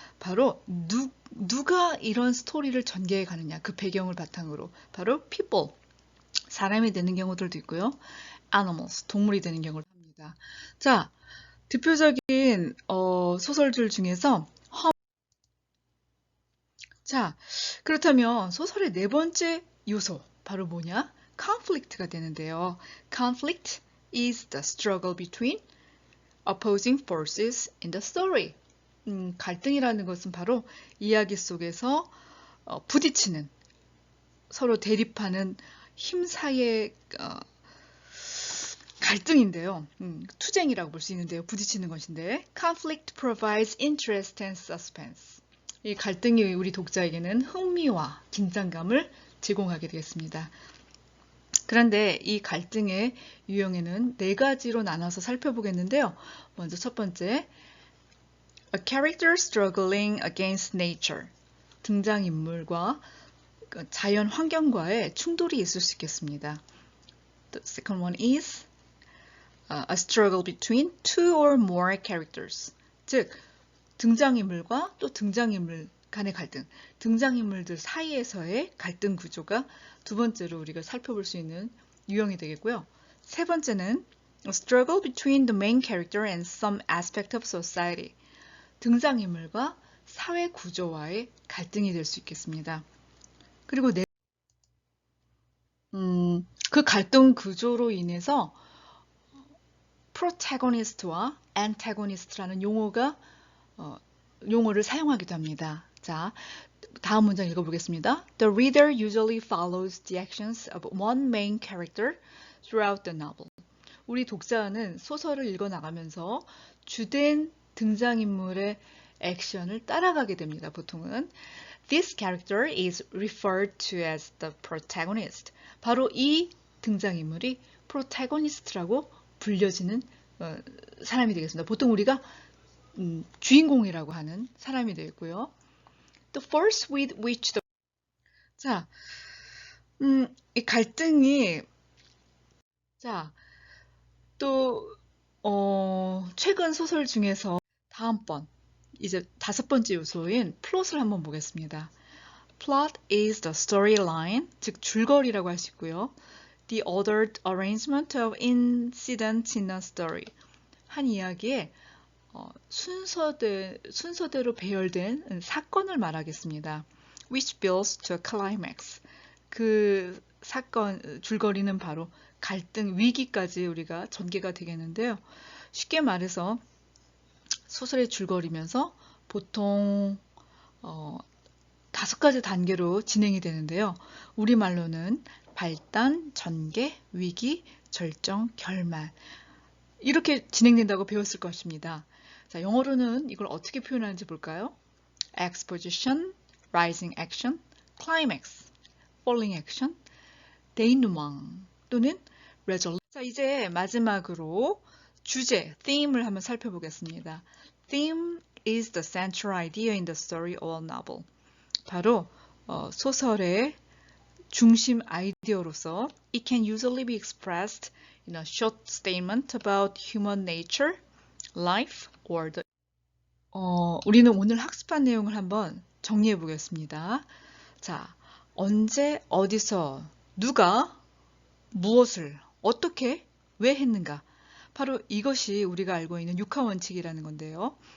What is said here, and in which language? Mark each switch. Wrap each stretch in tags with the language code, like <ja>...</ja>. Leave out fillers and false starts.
<ko>바로 누가 이런 스토리를 전개해 가느냐, 그 배경을 바탕으로 바로 people, 사람이 되는 경우들도 있고요. animals, 동물이 되는 경우를 합니다. 자, 대표적인 소설들 중에서 자, 그렇다면 소설의 네 번째 요소 바로 뭐냐? conflict가 되는데요.</ko> <en>conflict is the struggle between opposing forces in the story.</en> <ko>갈등이라는 것은 바로 이야기 속에서 부딪히는, 서로 대립하는 힘 사이의 갈등인데요. 투쟁이라고 볼 수 있는데요. 부딪히는 것인데</ko> <en>conflict provides interest and suspense.</en> <ko>이 갈등이 우리 독자에게는 흥미와 긴장감을 제공하게 되겠습니다. 그런데 이 갈등의 유형에는 네 가지로 나눠서 살펴보겠는데요. 먼저 첫 번째,</ko> <en>a character struggling against nature.</en> <ko>등장인물과 자연 환경과의 충돌이 있을 수 있겠습니다.</ko> <en>The second one is a struggle between two or more characters.</en> <ko>즉, 등장인물과 또 등장인물 간의 갈등, 등장인물들 사이에서의 갈등 구조가 두 번째로 우리가 살펴볼 수 있는 유형이 되겠고요. 세 번째는</ko> <en>a struggle between the main character and some aspect of society.</en> <ko>등장인물과 사회 구조와의 갈등이 될 수 있겠습니다. 그리고 그 갈등 구조로 인해서 protagonist와 antagonist라는 용어를 사용하기도 합니다. 자, 다음 문장 읽어보겠습니다.</ko> <en>The reader usually follows the actions of one main character throughout the novel.</en> <ko>우리 독자는 소설을 읽어나가면서 주된 등장인물의 액션을 따라가게 됩니다. 보통은</ko> <en>This character is referred to as the protagonist.</en> <ko>바로 이 등장인물이 protagonist라고 불려지는 사람이 되겠습니다. 보통 우리가 주인공이라고 하는 사람이 되겠고요.</ko> <en>The force with which the</en> <ko>자, 이 갈등이 또 최근 소설 중에서 다음번 이제 다섯 번째 요소인 플롯을 한번 보겠습니다.</ko> <en>Plot is the storyline,</en> <ko>즉 줄거리라고 할 수 있고요.</ko> <en>The ordered arrangement of incidents in a story.</en> <ko>한 이야기에 순서대로 배열된 사건을 말하겠습니다.</ko> <en>Which builds to a climax.</en> <ko>그 사건, 줄거리는 바로 갈등, 위기까지 우리가 전개가 되겠는데요. 쉽게 말해서 소설의 줄거리면서 보통 5가지 단계로 진행이 되는데요. 우리말로는 발단, 전개, 위기, 절정, 결말. 이렇게 진행된다고 배웠을 것입니다. 자, 영어로는 이걸 어떻게 표현하는지 볼까요?</ko> <en>Exposition, Rising Action, Climax, Falling Action, Denouement 또는 Resolution.</en> <ko>자, 이제 마지막으로 주제, theme을 한번 살펴보겠습니다.</ko> <en>Theme is the central idea in the story or novel.</en> <ko>바로 소설의 중심 아이디어로서</ko> <en>it can usually be expressed in a short statement about human nature, life, or the</en> <ko>우리는 오늘 학습한 내용을 한번 정리해 보겠습니다. 자, 언제, 어디서, 누가, 무엇을, 어떻게, 왜 했는가. 바로 이것이 우리가 알고 있는 육하 원칙이라는 건데요.</ko>